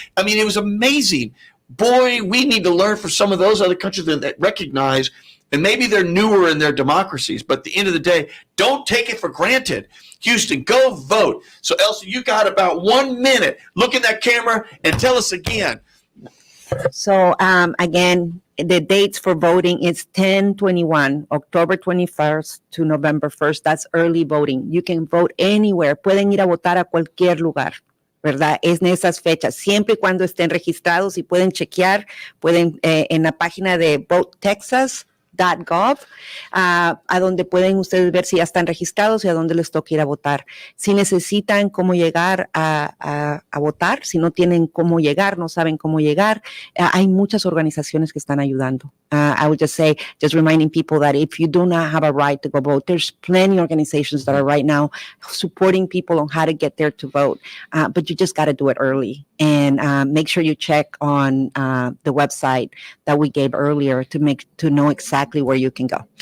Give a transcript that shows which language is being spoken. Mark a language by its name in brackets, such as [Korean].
[English] I mean, it was amazing. Boy, we need to learn from some of those other countries that recognize, and maybe they're newer in their democracies, but at the end of the day, don't take it for granted. Houston, go vote. So, Elsa, you got about 1 minute. Look in that camera and tell us again. So again, the dates for voting is 10/21, October 21st to November 1st. That's early voting. You can vote anywhere. [Spanish] Pueden ir a votar a cualquier lugar, ¿verdad? Es en esas fechas, siempre y cuando estén registrados, y pueden chequear, en la página de votetexas.gov, a donde pueden ustedes ver si ya están registrados y a dónde les toca ir a votar. Si necesitan cómo llegar a votar, si no tienen cómo llegar, no saben cómo llegar, hay muchas organizaciones que están ayudando. [English] I would just say, just reminding people that if you do not have a right to go vote, there's plenty of organizations that are right now supporting people on how to get there to vote. But you just got to do it early, and make sure you check on the website that we gave earlier to know exactly where you can go.